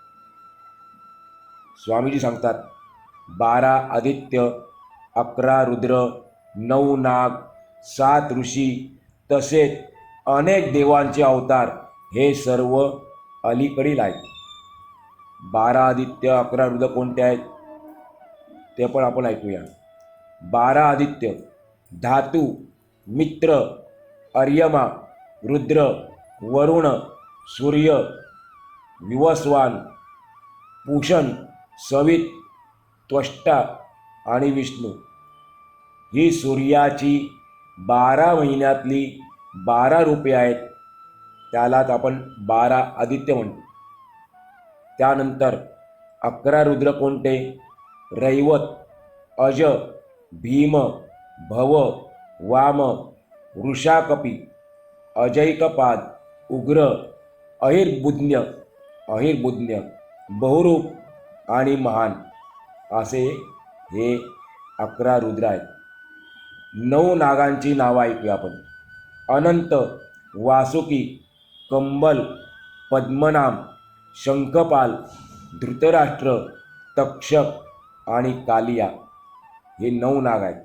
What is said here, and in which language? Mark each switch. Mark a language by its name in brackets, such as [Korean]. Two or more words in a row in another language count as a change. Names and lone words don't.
[Marathi] स्वामीजी सांगतात 12 आदित्य, 11 रुद्र, 9 नाग, 7 ऋषी तसेच अनेक देवांचे अवतार हे सर्व अलीकडील आहेत. 12 आदित्य 11 रुद्र कोणते आहेत ते पण आपण ऐकूया. 12 आदित्य धातू, मित्र, अर्यमा, रुद्र, वरुण, सूर्य, विवस्वान, पूषण, सवित, त्वष्टा आणि विष्णू ही सूर्याची 12 महिन्यातली 12 रूपे आहेत. त्यालाच आपण 12 आदित्य म्हणतो. त्यानंतर 11 रुद्र कोणते? रैवत, अज, भीम, भव, वाम, वृषाकपी, अजैकपाद, उग्र, अहिर्बुध्य, बहुरूप आणि महान असे हे 11 रुद्र आहेत. 9 नागांची नावं ऐकूया आपण. अनंत, वासुकी, कंबल, पद्मनाम, शंखपाल, धृतराष्ट्र, तक्षक आणि कालिया हे 9 नाग आहेत.